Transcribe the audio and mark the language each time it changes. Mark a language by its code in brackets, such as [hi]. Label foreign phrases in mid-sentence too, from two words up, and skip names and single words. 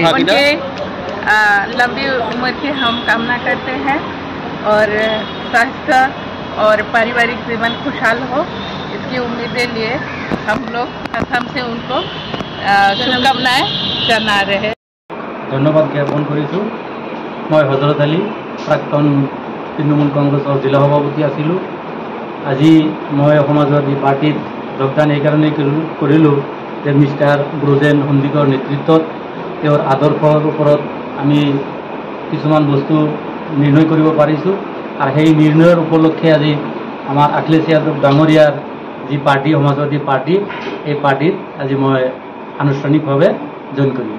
[hi] उनके लंबी उम्र की हम कामना करते हैं और स्वास्थ्य और पारिवारिक जीवन खुशहाल हो, इसकी उम्मीदें लिए हम लोग असम से उनको शुभकामनाएं जना रहे। [as] ধন্যবাদ জ্ঞাপন কৰিছোঁ। মই হজৰত আলী, প্ৰাক্তন তৃণমূল কংগ্ৰেছৰ জিলা সভাপতি আছিলোঁ। আজি মই সমাজবাদী পাৰ্টিত যোগদান এইকাৰণেই কৰিলোঁ যে মিষ্টাৰ ব্ৰজেন সন্দিকৰ নেতৃত্বত তেওঁৰ আদৰ্শৰ ওপৰত আমি কিছুমান বস্তু নিৰ্ণয় কৰিব পাৰিছোঁ আৰু সেই নিৰ্ণয়ৰ উপলক্ষে আজি আমাৰ অখিলেশ যাদৱ ডাঙৰীয়াৰ যি পাৰ্টি, সমাজবাদী পাৰ্টি, এই পাৰ্টিত আজি মই আনুষ্ঠানিকভাৱে জইন কৰিলোঁ।